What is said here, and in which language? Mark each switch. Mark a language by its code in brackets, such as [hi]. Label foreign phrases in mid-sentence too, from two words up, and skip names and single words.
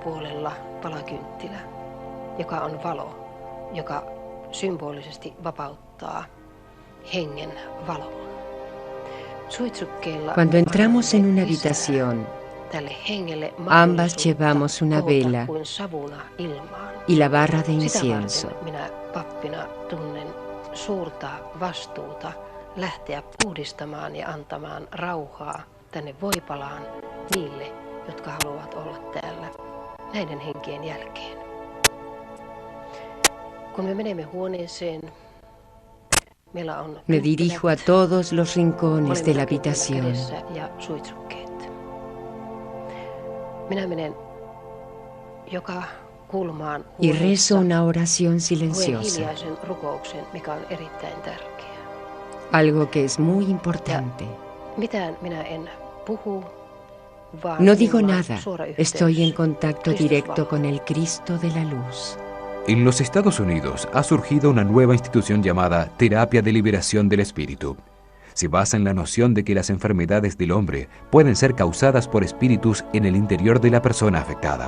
[es] Cuando entramos en una habitación, ambas llevamos una vela y la barra de incienso. [fi] Tänne Voipalaan niille, jotka haluavat olla täällä näiden henkien jälkeen. Kun me menemme huoneeseen, meillä on [es] me dirijo a todos los rincones de la habitación. [fi] Ja suitsukkeet. Minä menen joka kulmaan [es] y rezo una oración silenciosa. [fi] Hiljaisen rukouksen, mikä on erittäin tärkeä. [es] Algo que es muy importante. [fi] Mitään minä en puhu, [es] no digo nada, estoy en contacto directo con el Cristo de la Luz. En los Estados Unidos ha surgido una nueva institución llamada Terapia de Liberación del Espíritu. Se basa en la noción de que las enfermedades del hombre pueden ser causadas por espíritus en el interior de la persona afectada.